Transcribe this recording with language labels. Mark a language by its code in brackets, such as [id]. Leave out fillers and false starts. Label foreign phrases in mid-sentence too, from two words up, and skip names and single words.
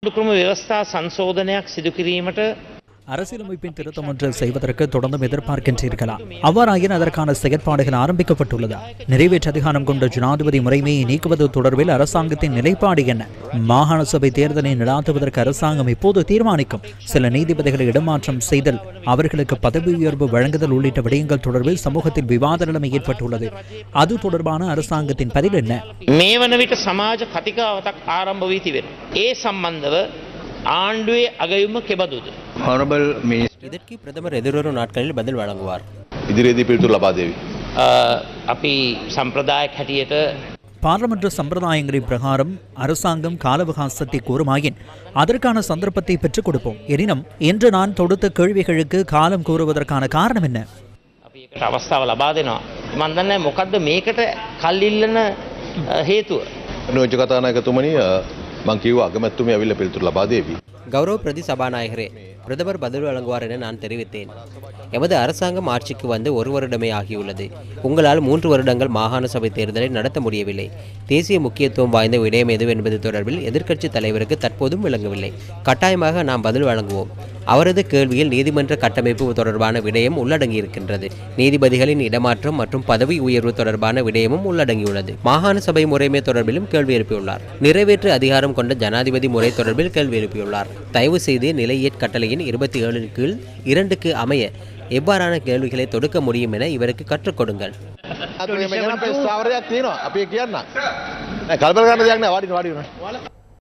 [si] ක්‍රම ව්‍යවස්ථා සංශෝධනයක් සිදු කිරීමට [ta] அரசியலமைப்பின் திருத்தம் ஒன்று செய்வதற்கு தொடர்ந்தும் எதிர்பார்க்கின்றீர்களா? அவ்வாறாயின் அதற்கான செயற்பாடுகள் ஆரம்பிக்கப்பட்டுள்ளதா? நிறைவேற்று அதிகாரம் கொண்ட ஜனாதிபதி முறைமையை நீக்குவது தொடர்பில் அரசாங்கத்தின் நிலைப்பாடு என்ன? மாகாண சபை தேர்தலை நடாத்துவதற்கு அரசாங்கம் இப்போது தீர்மானிக்கும். சில நீதிபதிகளை இடமாற்றம் செய்தல், அவர்களுக்கு பதவி உயர்வு வழங்குதல் உள்ளிட்ட விடயங்கள் தொடர்பில் சமூகத்தில் விவாத நிலைமை ஏற்பட்டுள்ளது. அது தொடர்பான அரசாங்கத்தின் பதில் என்ன? [si] මේ වන විට සමාජ කතිකාවතක් ආරම්භ වී තිබෙනවා. ඒ සම්බන්ධව ආණ්ඩුවේ අගයුම කෙබඳුද? [ta] இதற்கு பிரதமர் எதிர்வரும் நாட்களில் பதில் வழங்குவார். [si] ඉදිරියේදී පිළිතුරු ලබා දෙවි. අපි සම්ප්‍රදායක් හැටියට [ta] பாராளுமன்ற சம்பிரதாயங்களின் பிரகாரம் அரசாங்கம் கால அவகாசத்தை கோருமாயின் அதற்கான சந்தர்ப்பத்தை பெற்றுக் கொடுப்போம். எனினும் இன்று நான் தொடுத்த கேள்விகளுக்கு காலம் கூறுவதற்கான காரணம் என்ன? [si] අපි ඒකට අවස්ථාව ලබා දෙනවා. මම දන්නේ මොකද්ද මේකට කල් ඉල්ලන හේතුව. නෝජ කතානායකතුමනි මම කිව්වා අගමැතිතුමිය ඇවිල්ලා පිළිතුරු ලබා දෙවි. [ta] கௌரவ பிரதி சபாநாயகரே, பிரதமர் பதில் வழங்குவார் என நான் தெரிவித்தேன். எமது அரசாங்கம் ஆட்சிக்கு வந்து 1 வருடமே ஆகியுள்ளது. உங்களால் 3 வருடங்கள் மாகாண சபை தேர்தலை நடத்த முடியவில்லை. தேசிய முக்கியத்துவம் வாய்ந்த விடயம் எது என்பது தொடர்பில் எதிர்க்கட்சி தலைவருக்கு தற்போதும் விளங்கவில்லை. கட்டாயமாக நாம் பதில் வழங்குவோம். அவரது கேள்வியில் நீதிமன்ற கட்டமைப்பு தொடர்பான விடயம் உள்ளடங்கியிருக்கின்றது. நீதிபதிகளின் இடமாற்றம் மற்றும் பதவி உயர்வு தொடர்பான விடயமும் உள்ளடங்கியுள்ளது. மாகாண சபை முறைமை தொடர்பிலும் கேள்வி எழுப்பியுள்ளார். நிறைவேற்று அதிகாரம் கொண்ட ஜனாதிபதி முறை தொடர்பில் கேள்வி எழுப்பியுள்ளார். தயவு செய்து நிலையேற் கட்டளையின் 27 கீழ் 2க்கு அமைய எவ்வாறான கேள்விகளை தொடுக்க முடியும் என இவருக்கு கற்றுக் கொடுங்கள். [si] කල්පනා කරන්න දෙයක් නෑ. වාඩි වෙන්න.